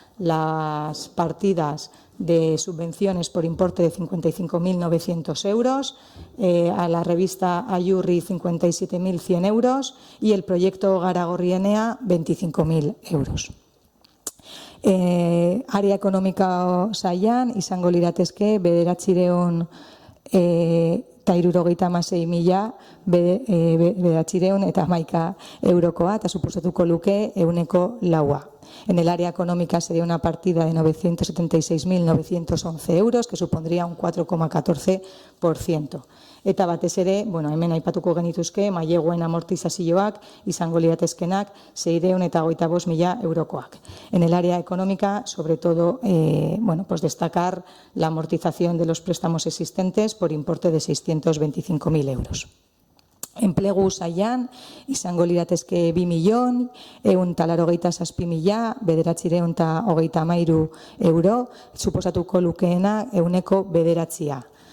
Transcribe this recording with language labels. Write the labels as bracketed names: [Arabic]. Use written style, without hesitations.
[Spanish] las partidas de subvenciones por importe de 55.900 euros, a la revista Ayurri 57.100 euros y el proyecto Garagorrienea 25.000 euros. [Basque] Area ekonomika sailan izango liratezke 976.911 eurokoa eta suposatuko luke 4%. [Spanish] En el área económica sería una partida de 976.911 euros, que supondría un 4,14%. [Basque] Eta batez ere, hemen aipatuko genituzke, maileguen amortizazioak izango liratezkenak 625.000 eurokoak. [Spanish] En el área económica, sobre todo, destacar la amortización de los préstamos existentes por importe de 625.000 euros. [Basque] Enplegu sailan izango liratezke 2.187.913 euro, suposatuko lukeena 9%.